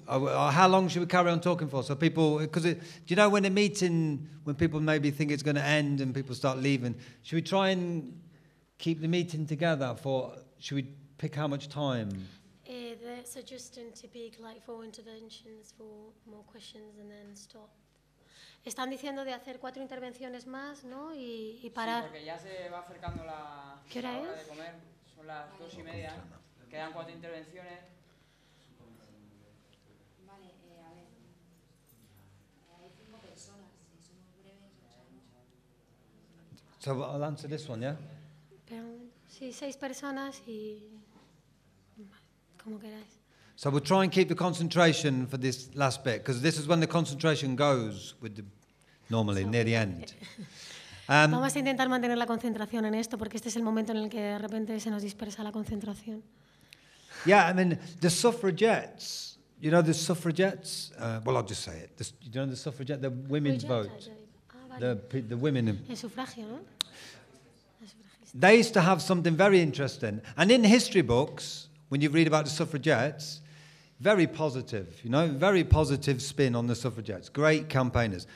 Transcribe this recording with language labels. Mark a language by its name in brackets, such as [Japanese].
[English] How long should we carry on talking for? So people, because do you know when a meeting, when people maybe think it's going to end and people start leaving, should we try and keep the meeting together for, should we pick how much time? The suggestion to pick like four interventions for more questions and then stop. [Spanish] Están diciendo de hacer cuatro intervenciones más, ¿no? Y parar. Sí, porque ya se va acercando la hora de comer. Son las dos y media. Quedan cuatro intervenciones. [English] So I'll answer this one, yeah? [Spanish] Sí, seis personas y como queráis. [English] So we'll try and keep the concentration for this last bit, because this is when the concentration goes with the normally near the end. [Spanish] Vamos a intentar mantener la concentración en esto, porque este es el momento en el que de repente se nos dispersa la concentración. [English] Yeah, I mean, the suffragettes, you know the suffragettes? Well, I'll just say it. You know the suffragette, the women's vote. The women. [Spanish] El sufragio, ¿no? [English] They used to have something very interesting. And in history books, when you read about the suffragettes, very positive, you know, very positive spin on the suffragettes. Great campaigners.